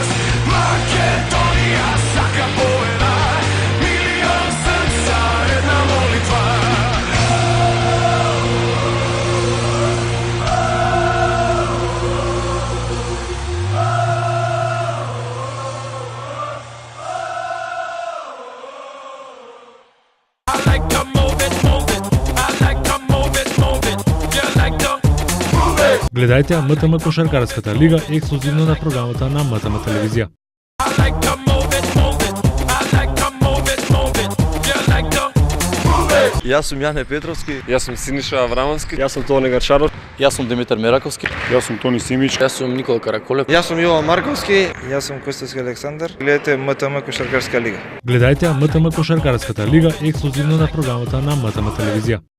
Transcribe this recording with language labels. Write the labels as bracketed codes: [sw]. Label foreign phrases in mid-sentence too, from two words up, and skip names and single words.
[sr] Makedonija svaka pobeda, milion srca, jedna molitva. [en] I like to move it, move it. I like to move it, move it. You like to move it. [mk] Гледајте ја МТМ Кошаркарската лига ексклузивно на програмата на МТМ телевизија. [en] I like to move it, move it. I like to move it, move it. You like to move it. [mk] Јас сум Јане Петровски. Јас сум Синиша Аврамовски. Јас сум Тони Гарчаров. Јас сум Димитар Мераковски. Јас сум Тони Симич. Јас сум Никола Караколев. Јас сум Јован Марковски. Јас сум Костовски Александар. Гледате МТМ Кошаркарска лига. Гледајте ја МТМ Кошаркарската лига ексклузивно на програмата на МТМ телевизија.